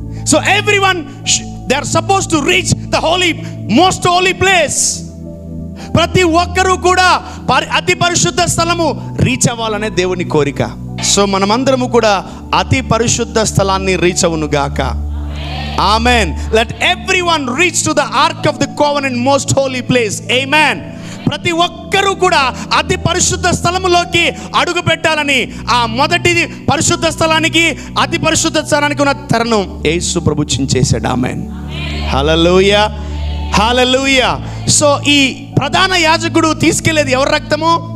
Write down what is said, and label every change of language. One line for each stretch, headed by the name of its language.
English: So everyone they are suppose to reach the most holy place.
Telugu: ప్రతి ఒక్కరూ కూడా అతి పరిశుద్ధ స్థలము రీచ్ అవ్వాలనే దేవుని కోరిక. సో మనమందరము కూడా అతి పరిశుద్ధ స్థలాన్ని రీచ్ అవును గాక. Amen.
English: Let everyone reach to the ark of the covenant, most holy place. Amen.
Telugu: ప్రతి ఒక్కరూ కూడా అతి పరిశుద్ధ స్థలములోకి అడుగు పెట్టాలని, ఆ మొదటి పరిశుద్ధ స్థలానికి అతి పరిశుద్ధ స్థలానికి ఉన్న తరుణం యేసు ప్రభు చేశాడు. ఆమేన్. హల్లెలూయా, హల్లెలూయా. సో ఈ ప్రధాన యాజకుడు తీసుకెళ్లేది ఎవరి రక్తము?